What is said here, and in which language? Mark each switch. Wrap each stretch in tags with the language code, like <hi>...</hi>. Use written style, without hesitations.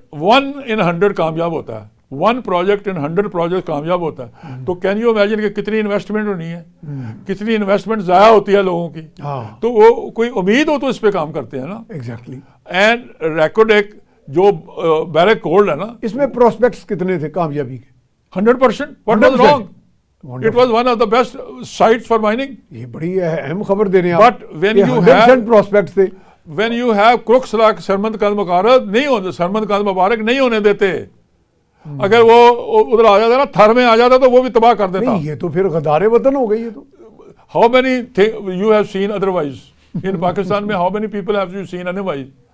<ur>1 in 100 کامیاب ہوتا ہے. 1 project in 100 project کامیاب ہوتا ہے. تو</ur> <en>can you imagine</en> <ur>کہ کتنی انویسٹمنٹ ہونی ہے, کتنی انویسٹمنٹ ضائع ہوتی ہے لوگوں کی. تو وہ کوئی امید ہو تو اس پہ کام کرتے ہیں نا. ایگزیکٹلی. اینڈ ریکوڈیک جو بیرک گولڈ ہے نا, اس میں پروسپیکٹس کتنے تھے کامیابی کے؟</ur> <en>100%. What was wrong? It was one of the best sites for mining.</en> <ur>یہ بڑی اہم خبر دے رہے ہیں آپ.</ur> <en>But when you have</en> <ur>100% prospectus تھے.</ur> <en>When you have crooks like Sarmad قاد مبارک</en> <ur>نہیں ہوتے, سرمد قاد مبارک نہیں ہونے دیتے. اگر وہ ادھر آ جاتا نا, تھر میں آ جاتا تو وہ بھی تباہ کر دیتا. یہ تو پھر غدار وطن ہو گئی. یہ تو</ur> <en>how many you have seen otherwise in</en> <ur>Pakistan میں,</ur> <en>how many people have you seen otherwise?</en>